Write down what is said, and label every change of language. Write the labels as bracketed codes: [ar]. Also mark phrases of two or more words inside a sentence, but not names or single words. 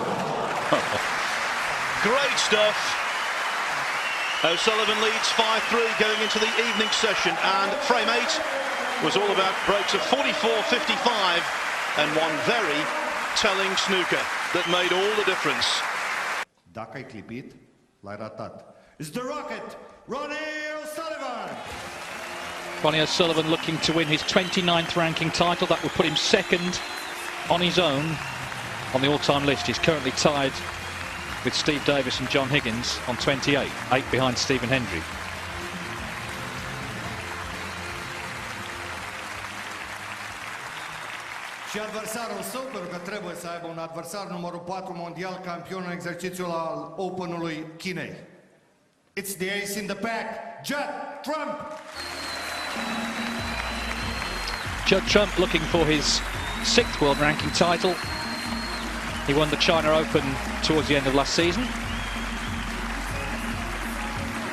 [en] Great stuff. O'Sullivan leads 5-3 going into the evening session, and frame 8 was all about breaks of 44-55 and one very telling snooker that made all the difference. [ro] Dacă ai clipit, l-ai ratat. [en] It's the Rocket, Ronnie O'Sullivan. Ronnie O'Sullivan looking to win his 29th ranking title. That will put him second on his own on the all-time list. He's currently tied with Steve Davis and John Higgins on 28, 8 behind Stephen Hendry. [ro] Și adversarul său, pentru că trebuie să aibă un adversar numărul 4 mondial, campion în exercițiul al Openului Chinei. [en] It's the ace in the pack, Judd Trump. Judd Trump looking for his 6th world ranking title. He won the China Open towards the end of last season.